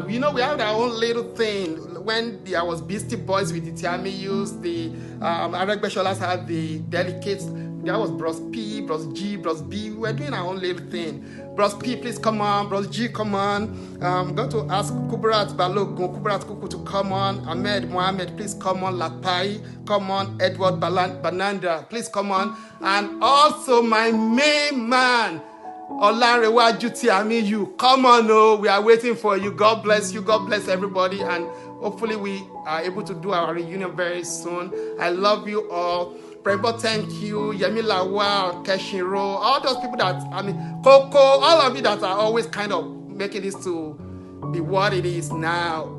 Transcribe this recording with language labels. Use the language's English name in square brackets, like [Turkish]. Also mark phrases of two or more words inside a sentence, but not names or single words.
[English] We have our own little thing. When there was Beastie Boys with the Tiamiyus, the Aregbesholas had the Delicates. That was Bros P, Bros G, Bros B. We're doing our own little thing. Bros P, please come on. Bros G, come on. I'm going to ask Kubrat Balogun, Kubrat Kuku to come on. Ahmed Mohammed, please come on. Lapai, come on. Edward Bananda, please come on. And also my main man, Olanrewaju Tiamiyu. Come on, we are waiting for you. God bless you. God bless everybody. And hopefully we are able to do our reunion very soon. I love you all. Prebo, thank you. Yemi Lawal, Keshiro, all those people Coco, all of you that are always kind of making this to be what it is now.